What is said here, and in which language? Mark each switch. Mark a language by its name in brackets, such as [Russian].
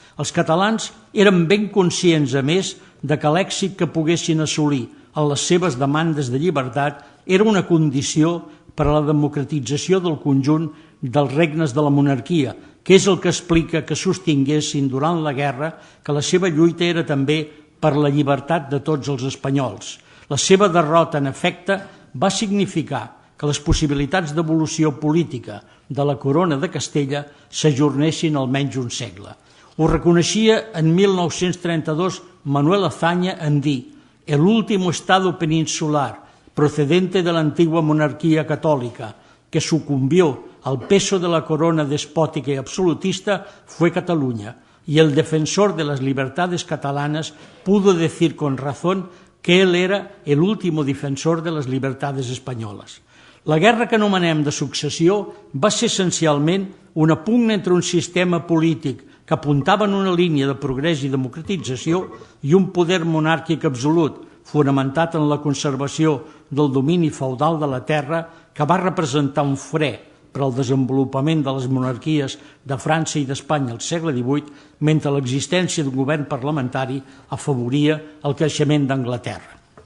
[Catalan] Els catalans eren ben conscients, a més, de que l'èxit que poguessin assolir en les seves demandes de llibertat era una condició per a la democratització del conjunt dels regnes de la monarquia, que és el que explica que sostinguessin durant la guerra que la seva lluita era també per la llibertat de tots els espanyols. La seva derrota, en efecte, va significar que les possibilitats d'evolució política de la corona de Castella s'ajornessin almenys un segle. Ho reconeixia en 1932 Manuel Azaña en dir [Spanish] «El último estado peninsular procedente de la antigua monarquía católica que sucumbió al peso de la corona despótica y absolutista fue Cataluña, y el defensor de las libertades catalanas pudo decir con razón que él era el último defensor de les libertades espanyoles». [Catalan] La guerra que anomenem de successió va ser essencialment una pugna entre un sistema polític que apuntava en una línia de progrés i democratització i un poder monàrquic absolut, fonamentat en la conservació del domini feudal de la terra, que va representar un fre per al desenvolupament de les monarquies de França i d'Espanya al segle XVIII, mentre l'existència d'un govern parlamentari afavoria el creixement d'Anglaterra.